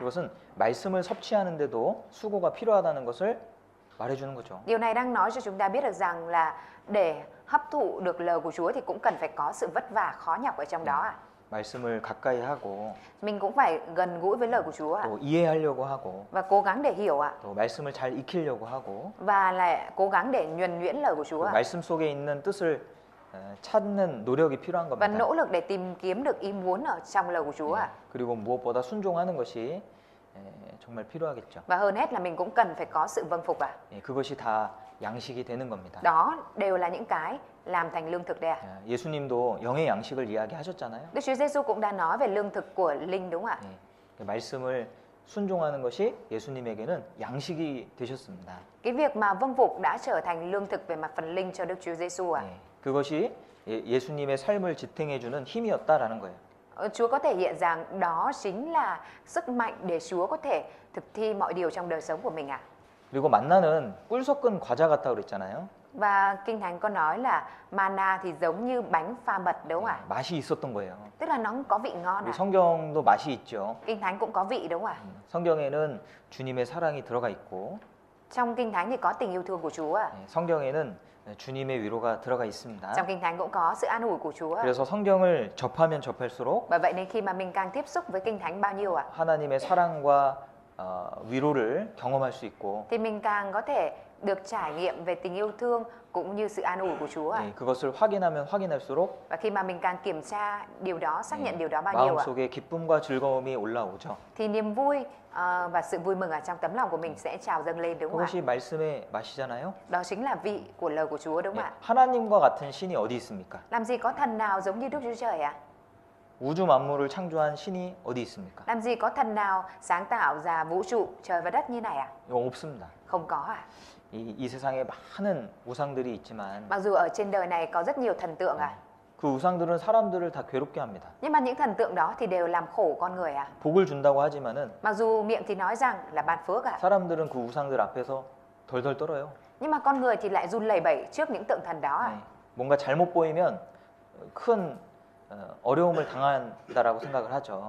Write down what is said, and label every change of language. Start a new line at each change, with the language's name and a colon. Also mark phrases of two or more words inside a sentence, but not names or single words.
Korean: 그것은 말씀을 섭취하는데도 수고가 필요하다는 것을 말해주는 거죠.
Vietnamese: Điều này đang nói cho chúng ta biết được rằng là để hấp thụ được lời của Chúa thì cũng cần phải có sự vất vả khó nhọc ở trong đó ạ.
Korean: 말씀을 가까이 하고
Vietnamese: Mình cũng phải gần gũi với lời của Chúa ạ.
Korean: 또 이해하려고 하고
Vietnamese: Và cố gắng để hiểu ạ.
Korean: 또 말씀을 잘 익히려고 하고
Vietnamese: Và lại cố gắng để nhuần nhuyễn lời của Chúa
Korean: 그
Vietnamese: ạ.
Korean: 말씀 속에 있는 뜻을 찾는 노력이 필요한
Vietnamese: Và
Korean: 겁니다.
Vietnamese: nỗ lực để tìm kiếm được ý muốn ở trong lời của Chúa ạ.
Korean: 그리고 무엇보다 순종하는 것이 정말 필요하겠죠.
Vietnamese: Và hơn hết là mình cũng cần phải có sự vâng phục ạ.
Korean: 그것이 다 양식이 되는 겁니다.
Vietnamese: Đó đều là những cái làm thành lương thực đây ạ.
Korean: 예수님도 영의 양식을 이야기하셨잖아요.
Vietnamese: Đức Chúa Giêsu cũng đã nói về lương thực của linh, đúng không ạ?
Korean: 그 말씀을 순종하는 것이 예수님에게는 양식이 되셨습니다.
Vietnamese: Cái việc mà vâng phục đã trở thành lương thực về mặt phần linh cho Đức Chúa Giêsu ạ.
Korean: 그것이 예수님의 삶을 지탱해 주는 힘이었다라는 거예요.
Vietnamese: Chúa có thể hiện rằng đó chính là sức mạnh để Chúa có thể thực thi mọi điều trong đời sống của mình ạ.
Korean: 그리고 만나는 꿀 섞은 과자 같다고 그랬잖아요.
Vietnamese: Và Kinh Thánh có nói là mana thì giống như bánh pha mật, đúng không ạ?
Korean: 맛이 있었던 거예요.
Vietnamese: Tức là nó có vị ngon
Korean: 우리
Vietnamese: ạ.
Korean: 성경도 맛이 있죠.
Vietnamese: Kinh Thánh cũng có vị, đúng không ạ?
Korean: 성경에는 주님의 사랑이 들어가 있고
Vietnamese: Trong Kinh Thánh thì có tình yêu thương của Chúa ạ.
Korean: 성경에는 주님의 위로가 들어가 있습니다.
Vietnamese: Trong Kinh Thánh cũng có sự an ủi của Chúa ạ.
Korean: 그래서 성경을 접하면 접할수록
Vietnamese: Bởi vậy nên khi mà mình càng tiếp xúc với Kinh Thánh bao nhiêu ạ,
Korean: 하나님의 사랑과 위로를 경험할 수 있고
Vietnamese: thì mình càng có thể được trải nghiệm về tình yêu thương cũng như sự an ủi của Chúa ạ.
Korean: 예, 그것을 확인하면 확인할수록
Vietnamese: Và khi mà mình càng kiểm tra điều đó, xác nhận
Korean: 예,
Vietnamese: điều đó bao nhiêu ạ,
Korean: 마음속에 기쁨과 즐거움이 올라오죠.
Vietnamese: thì niềm vui và sự vui mừng ở trong tấm lòng của mình sẽ trào dâng lên, đúng không ạ?
Korean: 그것이 말씀의 맛이잖아요.
Vietnamese: Đó chính là vị của lời của Chúa, đúng không
Korean: 예,
Vietnamese: ạ?
Korean: 하나님과 같은 신이 어디 있습니까?
Vietnamese: Làm gì có thần nào giống như Đức Chúa Trời ạ?
Korean: 우주 만물을 창조한 신이 어디 있습니까?
Vietnamese: Làm gì có thần nào sáng tạo ra vũ trụ, trời và đất như này ạ?
Korean: 이거 없습니다.
Vietnamese: Không có ạ.
Korean: 이 세상에 많은 우상들이 있지만
Vietnamese: Mặc dù ở trên đời này có rất nhiều thần tượng ạ,
Korean: 그 우상들은 사람들을 다 괴롭게 합니다.
Vietnamese: nhưng mà những thần tượng đó thì đều làm khổ con người ạ.
Korean: 복을 준다고 하지만은
Vietnamese: Mặc dù miệng thì nói rằng là ban phước ạ,
Korean: 사람들은 그 우상들 앞에서 덜덜 떨어요.
Vietnamese: nhưng mà con người thì lại run lẩy bẩy trước những tượng thần đó ạ.
Korean: 네, 뭔가 잘못 보이면 큰 어려움을 당한다라고 생각을 하죠.